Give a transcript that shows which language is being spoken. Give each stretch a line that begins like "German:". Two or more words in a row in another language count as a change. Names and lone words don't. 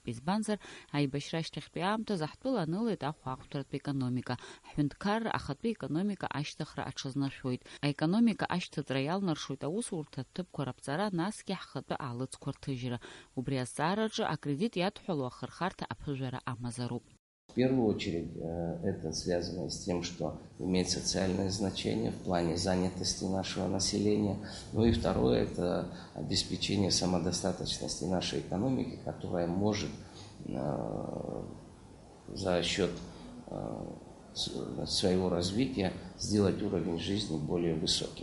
Abkhazian: Избанзар, аибашьра ашьҭахьтәи аамҭаз аҳҭтәыла анылеит ахәаахәҭратә економика. Ҳҳәынҭқарра ахатәы економика ашьҭыхра аҽазнаршәоит. Аекономика ашьҭыҵра иалнаршоит аусурҭа ҭыԥқәа раԥҵара, насгьы ҳхатәы аалыҵқәа рҭыжьра. Убри азҵаараҿы акредит иадҳәало ахырхарҭа аԥыжәара амазароуп.
Russian: В первую очередь это связано с тем, что имеет социальное значение в плане занятости нашего населения. И второе – это обеспечение самодостаточности нашей экономики, которая может за счет своего развития сделать уровень жизни более высоким.